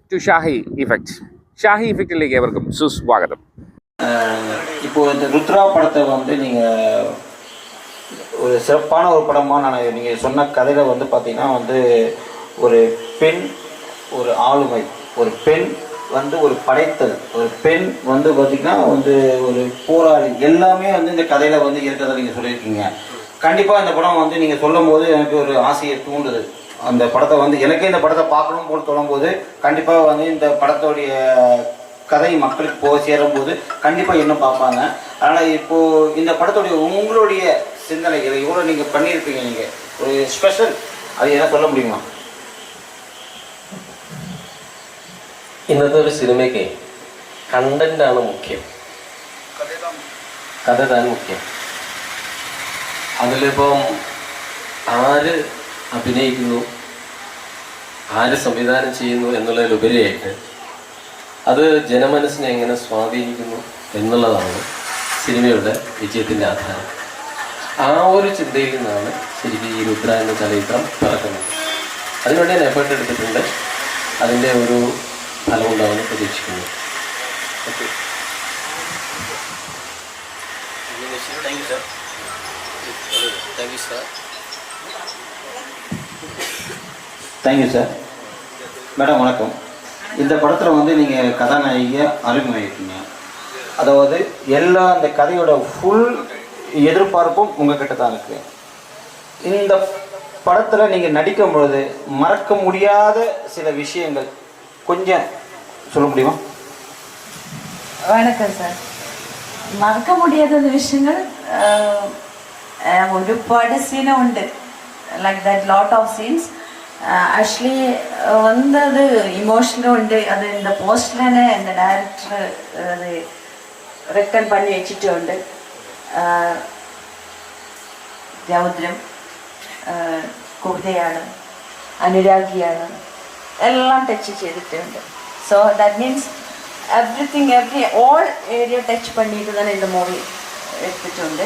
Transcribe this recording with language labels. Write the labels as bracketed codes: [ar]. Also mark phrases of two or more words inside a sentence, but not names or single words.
[ml] ടു ഷാഹി ഇഫക്റ്റ്. ഷാഹി ഇഫക്റ്റിലേക്ക് ഏവർക്കും സുസ്വാഗതം. [ta] இப்போ இந்த ருத்ரா படத்தை வந்து நீங்கள் ஒரு சிறப்பான ஒரு படமாக நீங்கள் சொன்ன கதையில் வந்து பார்த்தீங்கன்னா வந்து ஒரு பெண் ஒரு ஆளுமை, ஒரு பெண் வந்து ஒரு படைத்தல், ஒரு பெண் வந்து பார்த்திங்கன்னா வந்து ஒரு போராளி, எல்லாமே வந்து இந்த கதையில் வந்து இருக்கிறத நீங்கள் சொல்லியிருக்கீங்க. கண்டிப்பாக இந்த படம் வந்து நீங்கள் சொல்லும் போது எனக்கு ஒரு ஆசையை தூண்டுது. அந்த படத்தை வந்து எனக்கே இந்த படத்தை பார்க்கணும் போல் சொல்லும்போது கண்டிப்பாக வந்து இந்த படத்தோடைய கதை மக்களுக்கு போய் சேரும்போது கண்டிப்பாக இன்னும் பார்ப்பாங்க. அதனால் இப்போது இந்த படத்துடைய உங்களுடைய சிந்தனைகளை இவ்வளோ நீங்கள் பண்ணியிருப்பீங்க, நீங்கள் ஒரு ஸ்பெஷல், அது என்ன சொல்ல முடியுமா? [ml] ഇന്നത്തെ ഒരു സിനിമയ്ക്ക് കണ്ടൻ്റാണ് മുഖ്യം, കഥ താൻ മുഖ്യം. അതിലിപ്പം ആര് അഭിനയിക്കുന്നു, ആര് സംവിധാനം ചെയ്യുന്നു എന്നുള്ളതിലുപരിയായിട്ട് അത് ജനമനസ്സിനെ എങ്ങനെ സ്വാധീനിക്കുന്നു എന്നുള്ളതാണ് സിനിമയുടെ വിജയത്തിൻ്റെ ആധാരം. ആ ഒരു ചിന്തയിൽ നിന്നാണ് ശരിക്കും ഈ രുദ്ര എന്ന ചലച്ചിത്രം പിറക്കുന്നത്. അതിനുവേണ്ടി ഞാൻ എഫേർട്ട് എടുത്തിട്ടുണ്ട്. അതിൻ്റെ ഒരു ഫലമുണ്ടാവുമെന്ന് പ്രതീക്ഷിക്കുന്നു. ഓക്കെ, [ta] தேங்க்யூ சார். மேடம் வணக்கம். இந்த படத்தில் வந்து நீங்கள் கதாநாயகியாக அறிமுகமாயிருக்கீங்க. அதாவது எல்லா இந்த கதையோட ஃபுல் எதிர்பார்ப்பும் உங்ககிட்ட தான் இருக்குது. இந்த படத்தில் நீங்கள் நடிக்கும் பொழுது மறக்க முடியாத சில விஷயங்கள் கொஞ்சம் சொல்ல முடியுமா? வணக்கம் சார். மறக்க முடியாத விஷயங்கள் [ml] ഒരുപാട് സീനുണ്ട്, [en] like that lot of scenes. [ml] ആക്ച്വലി വന്നത് ഇമോഷനും ഉണ്ട്. [ta] അത് இந்த போஸ்ட்ல இந்த டைரக்டர் அது റിട്ടൺ பண்ணி വെച്ചിട്ടുണ്ട്. [ml] രൗദ്രം, കുഹ്തയാണ്, അനുരാഗിയാണ്, എല്ലാം ടച്ച് ചെയ്തിട്ടുണ്ട്. [en] so that means everything all area touch பண்ணிட்டு തന്നെ இந்த [ml] മൂവി എടുത്തിട്ടുണ്ട്.